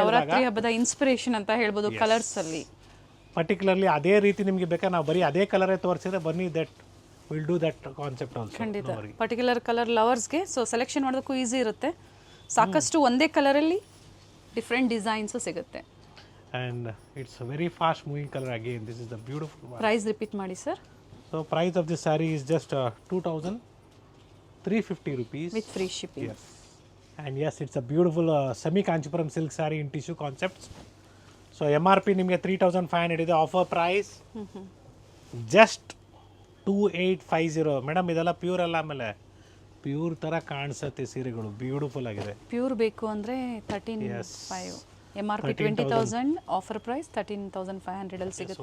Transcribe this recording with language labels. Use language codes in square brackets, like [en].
[kn] ನವರಾತ್ರಿ ಹಬ್ಬದ ಇನ್ಸ್ಪಿರೇಷನ್ ಅಂತ ಹೇಳ್ಬೋದು ಕಲರ್ಸ್ ಅಲ್ಲಿ. ಪರ್ಟಿಕ್ಯುಲರ್ಲಿ ಅದೇ ರೀತಿ ನಿಮಗೆ ಬೇಕಾ, ನಾವು ಬರೀ ಅದೇ ಕಲರೇ ತೋರಿಸಿದ್ರೆ ಬನ್ನಿ, [en] That will do that concept also. [kn] ಖಂಡಿತ ಪರ್ಟಿಕ್ಯುಲರ್ ಕಲರ್ ಲವರ್ಸ್ಗೆ ಸೊ ಸೆಲೆಕ್ಷನ್ ಮಾಡೋದಕ್ಕೂ ಈಸಿ ಇರುತ್ತೆ. ಸಾಕಷ್ಟು ಒಂದೇ ಕಲರಲ್ಲಿ ಡಿಫ್ರೆಂಟ್ ಡಿಸೈನ್ಸು ಸಿಗುತ್ತೆ. [en] And it's a very fast moving color again. This is the beautiful one. [kn] Price repeat ಮಾಡಿ sir. [en] So price of this saree is just 2350 rupees. With free shipping. Yes. And yes, it's a beautiful semi kanchipuram silk saree in tissue concepts. [kn] So MRP ನಿಮಗೆ 3500 ಇದೆ. Offer price just 2850. Madam ಇದೆಲ್ಲ pure ಅಲ್ಲ, ಆಮೇಲೆ pure ಥರ ಕಾಣಿಸುತ್ತೆ ಸೀರೆಗಳು, beautiful ಆಗಿದೆ. Pure ಬೇಕು ಅಂದರೆ 13,500. MRP 20,000, ಆಫರ್ ಪ್ರೈಸ್ 13,500 ಅಲ್ಲಿ ಸಿಗುತ್ತೆ.